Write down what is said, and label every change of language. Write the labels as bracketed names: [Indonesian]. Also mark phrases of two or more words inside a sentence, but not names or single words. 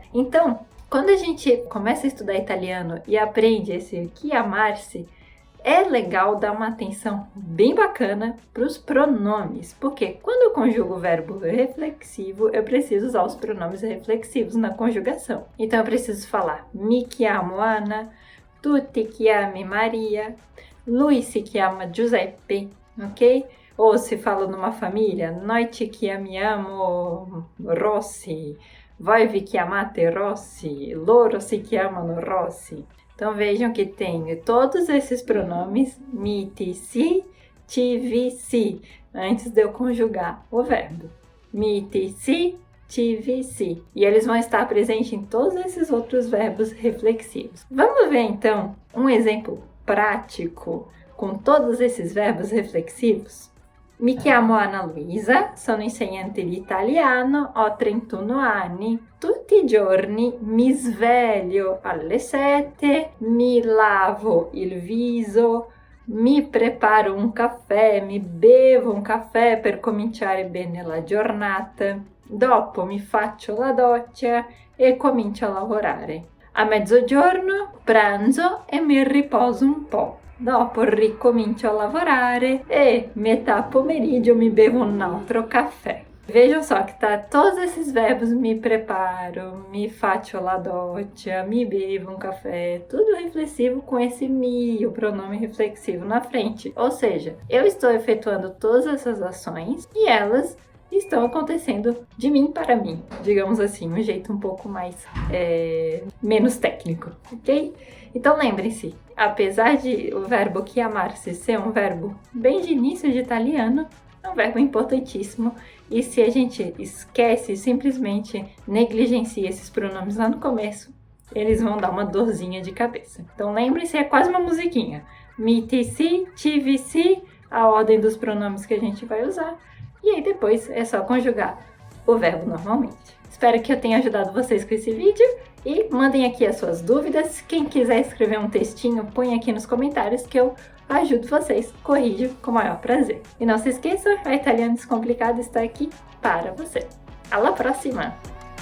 [Portuguese] Então, quando a gente começa a estudar italiano e aprende esse chiamarsi, é legal dar uma atenção bem bacana para os pronomes, porque quando eu conjugo o verbo reflexivo, eu preciso usar os pronomes reflexivos na conjugação. Então eu preciso falar [Italian] mi chiamo Ana, tu ti chiami Maria, lui si chiama Giuseppe, [Portuguese] ok? Ou se falo numa família, [Italian] noi ci chiamiamo Rossi, voi vi chiamate Rossi, loro si chiamano Rossi. [Portuguese] Então vejam que tem todos esses pronomes [Italian] mi, ti, si, ti, vi, si, [Portuguese] antes de eu conjugar o verbo. [Italian] Mi, ti, si, ti, vi, si. [Portuguese] E eles vão estar presentes em todos esses outros verbos reflexivos. Vamos ver então um exemplo prático com todos esses verbos reflexivos? [Italian] Mi chiamo Ana Luisa, sono insegnante di italiano, ho 31 anni. Tutti i giorni mi sveglio alle 7, mi lavo il viso, mi preparo un caffè, mi bevo un caffè per cominciare bene la giornata. Dopo mi faccio la doccia e comincio a lavorare. A mezzogiorno pranzo e mi riposo un po'. Dopo ricomincio a lavorare e metà pomeriggio mi bevo un altro caffè. [Portuguese] Vejam só que tá todos esses verbos, me preparo, me [Italian] faccio la doccia, [Portuguese] me bevo um café, tudo reflexivo com esse mi, o pronome reflexivo na frente. Ou seja, eu estou efetuando todas essas ações e elas estão acontecendo de mim para mim, digamos assim, um jeito um pouco mais menos técnico, ok? Então lembrem-se, apesar de o verbo chiamarsi ser um verbo bem de início de italiano, é um verbo importantíssimo e se a gente esquece, simplesmente negligencia esses pronomes lá no começo, eles vão dar uma dorzinha de cabeça. Então lembrem-se, é quase uma musiquinha. [Italian] Mi, ti, si, ti, vi, si, [Portuguese] a ordem dos pronomes que a gente vai usar. E aí depois é só conjugar o verbo normalmente. Espero que eu tenha ajudado vocês com esse vídeo e mandem aqui as suas dúvidas. Quem quiser escrever um textinho, põe aqui nos comentários que eu ajudo vocês, corrijo com o maior prazer. E não se esqueça, a Italiano Descomplicado está aqui para você. [Italian] Alla prossima!